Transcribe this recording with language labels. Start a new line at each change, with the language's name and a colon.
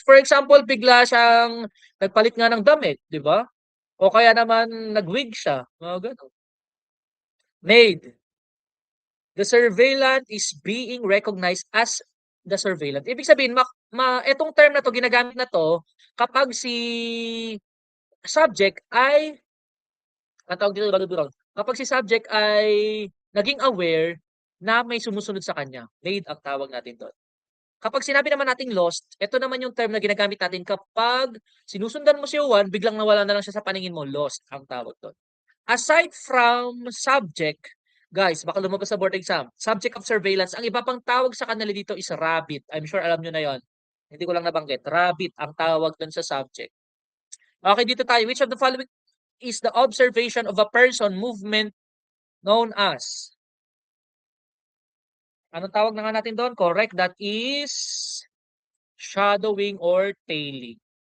Filipino: For example, bigla siyang nagpalit nga ng damit, di ba? O kaya naman nag-wig siya. Mga ganun. Made.
English: The surveillant is being recognized as the surveillant.
Filipino: Ibig sabihin, etong term na to, ginagamit na to kapag si subject ay, ang tawag dito, kapag si subject ay naging aware na may sumusunod sa kanya. Made ang tawag natin doon. Kapag sinabi naman nating lost, ito naman yung term na ginagamit natin kapag sinusundan mo si Juan, biglang nawala na lang siya sa paningin mo, lost ang tawag doon. Aside from subject, guys, baka lumabas sa board exam, subject of surveillance, ang iba pang tawag sa kanila dito is rabbit. I'm sure alam nyo na yon. Hindi ko lang nabanggit. Rabbit ang tawag dun sa subject. Okay, dito tayo.
English: Which of the following is the observation of a person movement known as?
Filipino: Anong tawag na nga natin doon? Correct. That is shadowing or tailing.